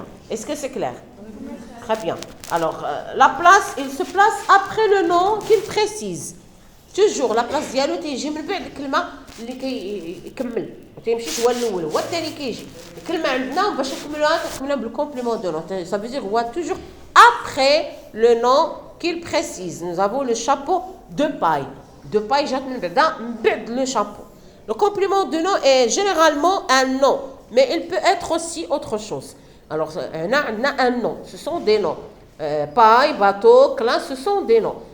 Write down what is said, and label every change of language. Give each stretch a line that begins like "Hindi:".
French: Est-ce que c'est clair? Très bien. Alors, la place, il se place après le nom qu'il précise. Toujours la place
Arabic: ديالو تيجي من بعد الكلمه اللي كيكمل ما تيمشيش هو الاول هو الثاني كيجي الكلمه عندنا باش نكملوها بالكومبليمون دو نون.
French: Ça veut dire
Arabic: هو
French: toujours après le nom qu'il précise. Nous avons le chapeau de paille. De paille
Arabic: جات من بعد
French: le chapeau. Le complément de nom est généralement un nom, mais il peut être aussi autre chose. Alors, on a un nom, ce sont des noms. Paille, bateau, classe, ce sont des noms.